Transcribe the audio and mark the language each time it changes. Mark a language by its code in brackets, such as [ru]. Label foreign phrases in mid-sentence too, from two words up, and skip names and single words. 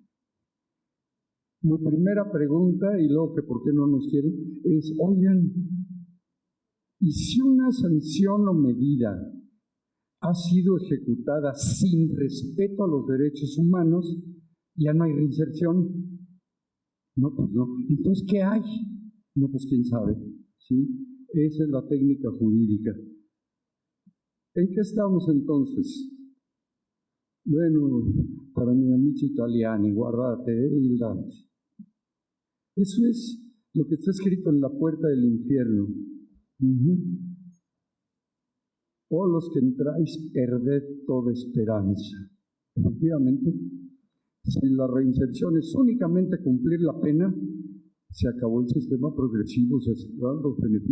[es] Mi primera pregunta, y luego que por qué no nos quieren, es, oigan, ¿y si una sanción o medida ha sido ejecutada sin respeto a los derechos humanos, ya no hay reinserción? No, pues no. Entonces, ¿qué hay? No, pues quién sabe. ¿Sí? Esa es la técnica jurídica. ¿En qué estamos entonces? Bueno, para mi [it] amici italiani, guardate il Dante. [es] Eso es lo que está escrito en la puerta del infierno. Oh, los que entráis, perded toda esperanza. Efectivamente, si la reinserción es únicamente cumplir la pena, se acabó el sistema progresivo, se acabaron los beneficios.